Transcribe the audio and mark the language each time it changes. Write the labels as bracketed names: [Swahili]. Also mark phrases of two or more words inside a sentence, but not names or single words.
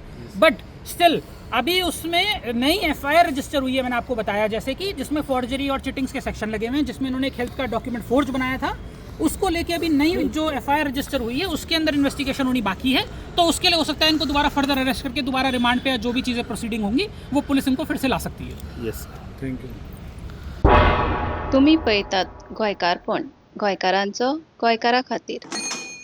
[English] but still [Hindi] अभी उसमें नई [English] FIR register [Hindi] हुई है, मैंने आपको बताया जैसे कि, जिसमें फॉर्जरी और चिटिंग्स के सेक्शन लगे हुए हैं, जिसमें इन्होंने एक हेल्थ का डॉक्यूमेंट फोर्ज बनाया था। उसको लेके अभी नई जो [English] FIR register [Hindi] हुई है उसके अंदर इन्वेस्टिगेशन होनी बाकी है, तो उसके लिए हो सकता है इनको दोबारा [English] further arrest [Hindi] करके दोबारा रिमांड पे जो भी चीज़ें प्रोसीडिंग होंगी वो पुलिस इनको फिर से ला सकती है। [English] यस, thank you. [Konkani] तुम्ही पळयतात गोंयकारपण, गोंयकारांचो गोंयकारा खातीर।